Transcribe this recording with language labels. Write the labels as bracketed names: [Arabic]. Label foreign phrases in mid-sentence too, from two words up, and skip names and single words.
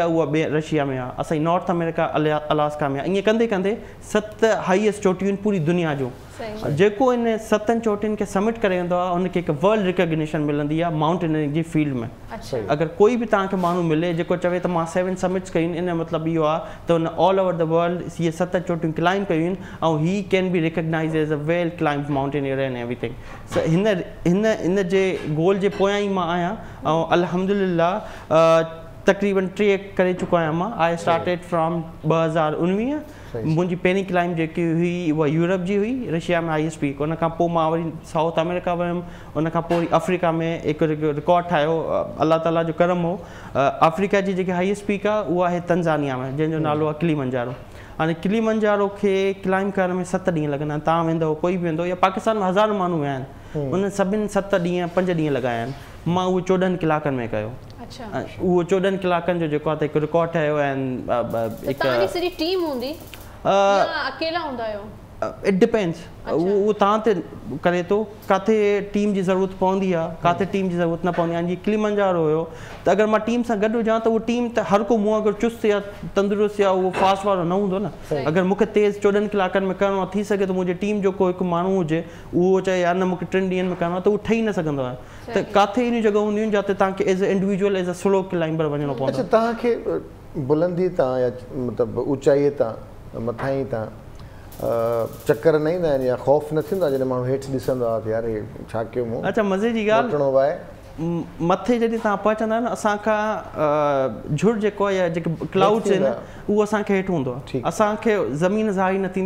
[Sindhi] आहे उहा रशिया में आहे असांजी नॉर्थ अमेरिका अलास्का में आहे ईअं कंदे कंदे 7 हाईएस्ट चोटियूं आहिनि पूरी दुनिया जो जेको इन 7 चोटियुनि खे समिट करे वेंदो आहे उनखे हिकु [English] world recognition [Sindhi] मिलंदी आहे माउंटेनियरिंग जी फील्ड में अगरि कोई बि तव्हांखे माण्हू मिले जेको चवे त मां 7 समिट्स कयूं इन मतिलबु इहो आहे त हुन [English] all over the world [Sindhi] इहे 7 चोटियूं क्लाइंब कयूं आहिनि ऐं [English] he can be recognize as a well climb mountaineer and everything [Sindhi] हिन जे गोल जे पोयां ई मां आहियां ऐं अल्हम्दुलिल्लाह तक़रीबन 3 करे चुको आहियां मां [English] I started from 2019 [Sindhi] मुंहिंजी पहिरीं क्लाइंब जेकी हुई उहा यूरोप जी हुई रशिया में [English] highest peak [Sindhi] उन खां पोइ मां वरी साउथ अमेरिका वियुमि उन खां पोइ वरी अफ्रीका में हिकु रिकॉर्ड ठाहियो [Arabic] الله تعالى [Sindhi] जो करम हो अफ्रीका जी जेकी [English] highest peak [Sindhi] आहे उहा आहे तंजानिया में जंहिंजो नालो आहे किलीमंजारो हाणे किलीमंजारो खे क्लाइंब करण में 7 ॾींहं लॻंदा आहिनि तव्हां वेंदो कोई बि वेंदो या पाकिस्तान में हज़ार माण्हू विया आहिनि उन सभिनि 7 ॾींहं 5 ॾींहं लॻाया आहिनि मां उहो 14 कलाकनि में कयो उहो 14 कलाकनि जो जेको आहे त हिकु रिकॉर्ड ठहियो ऐं टीम हूंदी अकेला हूंदा आहियो [English] it depends [Sindhi] उहो तव्हां ते करे थो किथे टीम जी ज़रूरत पवंदी आहे किथे टीम जी ज़रूरत न पवंदी आहे जीअं किलीमंजारो हुयो त अगरि मां टीम सां गॾु हुजां त उहो टीम त हर को मूं अगरि चुस्त या तंदुरुस्त या उहो फास्ट वारो न हूंदो न अगरि मूंखे तेज़ 14 कलाकनि में करिणो आहे थी सघे त मुंहिंजी टीम जो को हिकु माण्हू हुजे उहो चए यार न मूंखे 3 ॾींहंनि में करिणो आहे त उहो ठही न सघंदो आहे त किथे अहिड़ियूं जॻहियूं हूंदियूं आहिनि जिते तव्हांखे [English] as a individual as a slow climber [Sindhi] वञिणो पवंदो तव्हांखे बुलंदी तां या मतिलबु ऊचाईअ तां मथां ई तां चक्कर न ईंदा आहिनि या ख़ौफ़ न थींदो आहे जॾहिं माण्हू हेठि ॾिसंदो आहे त यार हे छा कयो मूं अच्छा मज़े जी ॻाल्हि मथे जॾहिं तव्हां पहुचंदा आहियो न असांखां झुर जेको आहे या जेके क्लाउड्स आहिनि उहो असांखे हेठि हूंदो आहे असांखे ज़मीन ज़ाहिर न थींदी